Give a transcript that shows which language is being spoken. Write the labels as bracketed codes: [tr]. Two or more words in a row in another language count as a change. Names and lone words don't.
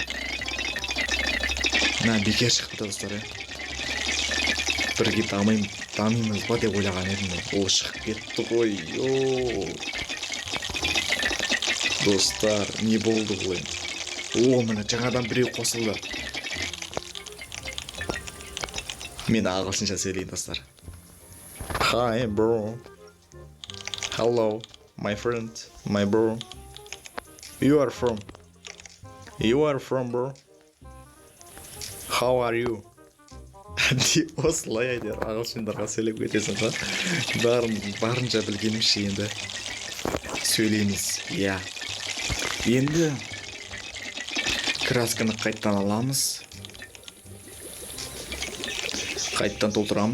[kk] Бекер шықты достар, бірге дамимыз ба деп ойлаған едім. Ол шығып кетті ғой. Достар, не болды ғой? Міне жаңадан біреу қосылды. Мен ағылшынша сөйлейін достар. [en] Hi bro. Hello my friend, my bro. You are from bro. How are you? [kk] Осылай айтыр, ағылшындарға сөйлеп кетесің ба? Барынша білгенімше енді сөйлейміз. Я. Енді красканы қайттан аламыз. Қайттан толтырамыз.